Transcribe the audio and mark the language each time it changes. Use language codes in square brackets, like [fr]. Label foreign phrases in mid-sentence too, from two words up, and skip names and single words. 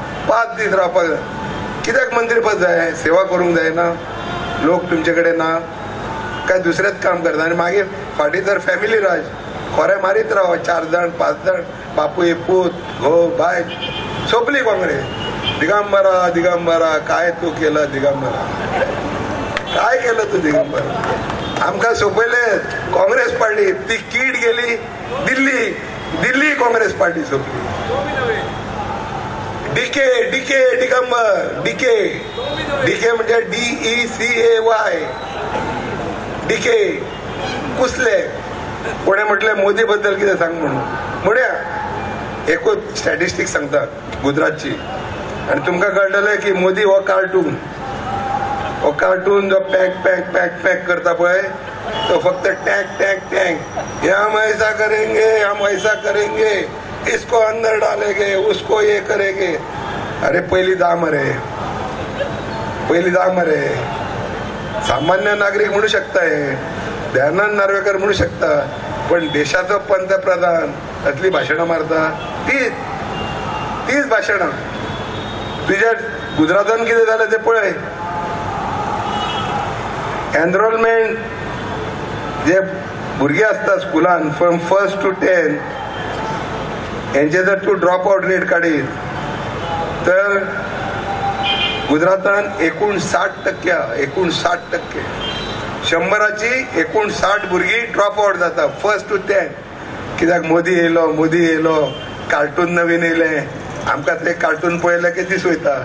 [kok] 5 दीस रावपाक कित्याक मंत्रीपद जाय? सेवा करूंक जायना? लोक तुमचे कडेन ना काय दुसरेच काम करता. आनी मागीर फाटीं तर फॅमिली राज खोरे मारीत राव. 4 जाण 5 जाण बापूय पूत घोव बाय सोंपली काँग्रेस. [mr] दिगंबरा दिगंबरा काय तू केलं दिगंबरा. काय केलं तू दिगंबर? [kok] आमकां सोपयले काँग्रेस पार्टी, ती कीड गेली दिल्ली काँग्रेस पार्टी सोपली. डीके दिगंबर डीके म्हणजे DECAY डीके कुसले. कोणे म्हटले मोदी बद्दल कितें सांग म्हणून. म्हणया एकूच स्टॅटिस्टिक सांगता गुजरातची, आणि तुमकां कळटलें की मोदी हो कार्टून जो पॅक करता पळय तो फक्त टँक [hi] ये हम ऐसा करेंगे इसको अंदर डालेंगे उसको ये करेंगे. [kok] अरे पहिली जा मरे. सामान्य नागरिक म्हणू शकता, हे दयानंद नार्वेकर म्हणू शकता, पण देशाचो पंतप्रधान असली भाषणं मारता तीच भाषणं. तुझ्या गुजरातान कितें जालें ते पळय. एनरोलमेंट जे भुरगे असता स्कुलान [en] from 1st to 10th [kok] हेंचे जर तूं [en] drop out rate [kok] काडीत तर गुजरातान 59% 100ची 59 भुरगीं [en] drop out [kok] जाता 1st to 10th. कित्याक मोदी येयलो कार्टून नवीन येयले, आमकां ते कार्टून पळयले की दीस वयता.